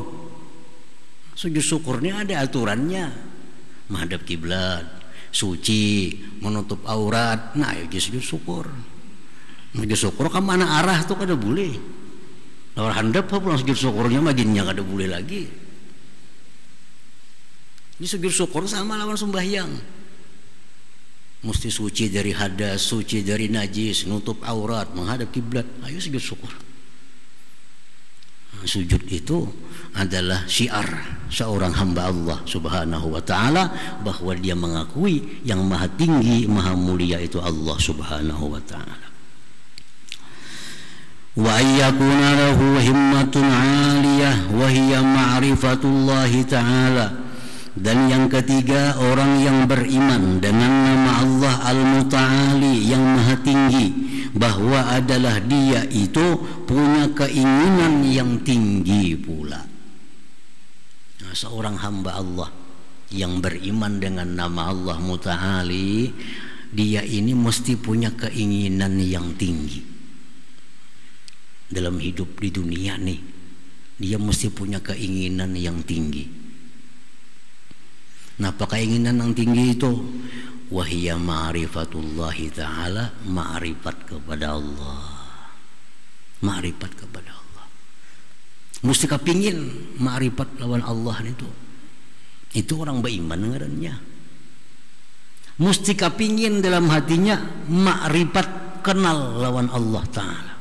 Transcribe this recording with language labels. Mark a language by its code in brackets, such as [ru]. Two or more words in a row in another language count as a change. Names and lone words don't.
[id] Sujud syukurnya ada aturannya, menghadap kiblat, suci, menutup aurat. Nah, ya sujud syukur. [bjn] Sujud syukur ke mana arah tuh kada boleh. Lawan handap pulang sujud syukurnya maginnya kada boleh lagi. Ini sujud syukur sama lawan sembahyang. [id] Mesti suci dari hadas, suci dari najis, nutup aurat, menghadap kiblat. Ayo sujud syukur. Nah, sujud itu adalah syiar seorang hamba Allah [ar] سبحانه وتعالى, [id] bahwa dia mengakui yang maha tinggi, maha mulia itu Allah [ar] سبحانه وتعالى. وأن يكون له همة عالية وهي معرفة الله تعالى. [id] Dan yang ketiga, orang yang beriman dengan nama Allah Al-Muta'ali yang maha tinggi, bahwa adalah dia itu punya keinginan yang tinggi pula. Nah, seorang hamba Allah yang beriman dengan nama Allah Muta'ali, dia ini mesti punya keinginan yang tinggi dalam hidup di dunia nih. Dia mesti punya keinginan yang tinggi. Nah, apa keinginan yang tinggi itu? [ar] وهي معرفة الله تعالى, [id] ma'rifat kepada Allah. Ma'rifat kepada Allah. [bjn] Mesti kepingin ma'rifat lawan Allah itu. Itu orang beriman ngarannya. Mesti kepingin dalam hatinya ma'rifat, kenal lawan Allah Ta'ala.